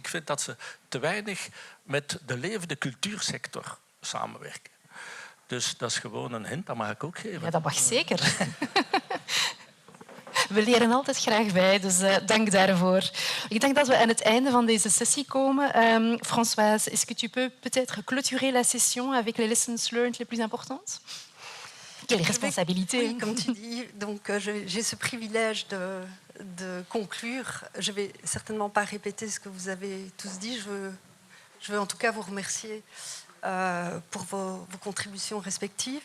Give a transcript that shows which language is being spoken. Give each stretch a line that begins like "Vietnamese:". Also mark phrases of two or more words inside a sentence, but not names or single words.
Dutch: Ik vind dat ze te weinig met de levende cultuursector samenwerken. Dus dat is gewoon een hint, dat mag ik ook geven. Ja, dat mag zeker. We leren altijd graag bij, dus dank daarvoor. Ik denk dat we aan het einde van deze sessie komen.
French: Françoise, est-ce que tu peux peut-être clôturer la session avec les
English: lessons learned
French: les plus importantes? Quelle responsabilité. Oui, comme tu dis, donc j'ai ce privilège de conclure. Je ne vais certainement pas répéter ce que vous avez tous dit. Je veux en tout cas vous remercier pour vos contributions respectives.